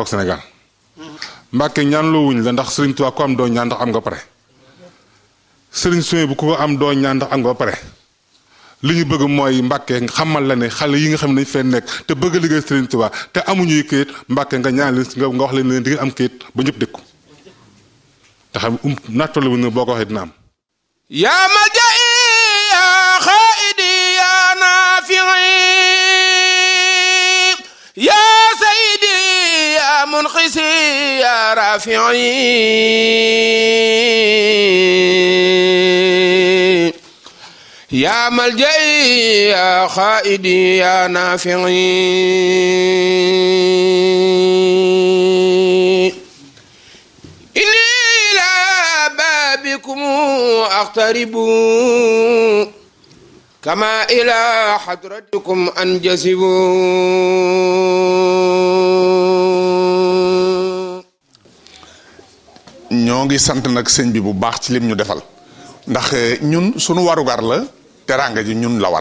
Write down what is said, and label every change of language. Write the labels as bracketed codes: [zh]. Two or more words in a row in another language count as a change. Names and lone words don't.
[wo] toog Sénégal Mbàkke ñaan loo wuñ la ndax Sëriñ Tuubaa ko am doo ñaan ndax am nga pare Sëriñ Suwe bu ko am doo ñaan ndax am nga pare li ñu bëgg mooy Mbàkke xamal la ne xale yi nga xam ne dañ fee nekk te bëgg a liggéey Sëriñ Tuubaa te amuñuy këyit Mbàkke nga ñaan leen nga wax leen di ngeen am këyit ba ñëpp dëkku te xam nattale wuñ ne boo ko waxee dina am [ar] يا ملجئي يا عائدي يا نافعي يا سيدي يا منقذي يا رافعي يا ملجئي يا عائدي يا نافعي إني إلى بابكم أقترب كما إلى حضرتكم أنجذب [wo] ñoo ngi sant nag sëñ bi bu baax ci lim ñu defal ndax ñun sunu warugar la teraanga ji ñun la war.